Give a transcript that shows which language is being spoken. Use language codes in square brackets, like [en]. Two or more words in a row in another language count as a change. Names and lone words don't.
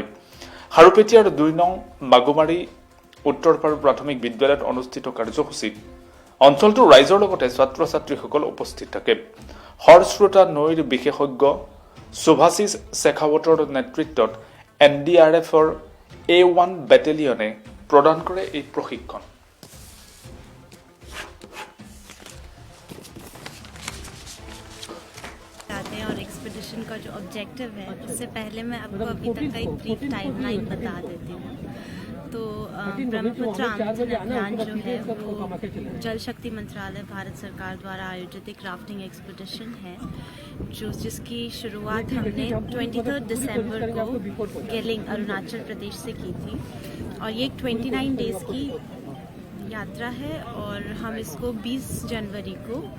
[as] হাৰুপেটিয়াৰ ২ নং মাগুমাৰী উত্তৰপাৰ প্ৰাথমিক বিদ্যালয়ত অনুষ্ঠিত কাৰ্যসূচীত অঞ্চলটোৰ ৰাইজৰ লগতে ছাত্ৰ ছাত্ৰীসকল উপস্থিত থাকে। হৰশ্ৰোতা নৈৰ বিশেষজ্ঞ সুভাশিষ শেখাৱতৰ নেতৃত্বত NDRFৰ A1 বেটেলিয়নে প্ৰদান কৰে এই প্ৰশিক্ষণ। [hi] और एक्सपीडिशन का जो ऑब्जेक्टिव है, उससे पहले मैं आपको अभी तक का एक [en] brief timeline [hi] बता देती हूँ। तो ब्रह्मपुत्र आमंत्रण अभियान जो है वो जल शक्ति मंत्रालय भारत सरकार द्वारा आयोजित एक राफ्टिंग एक्सपीडिशन है जिसकी शुरुआत हमने 23 दिसंबर को गेलिंग अरुणाचल प्रदेश से की थी और ये 29 डेज़ की यात्रा है और हम इसको 20 जनवरी को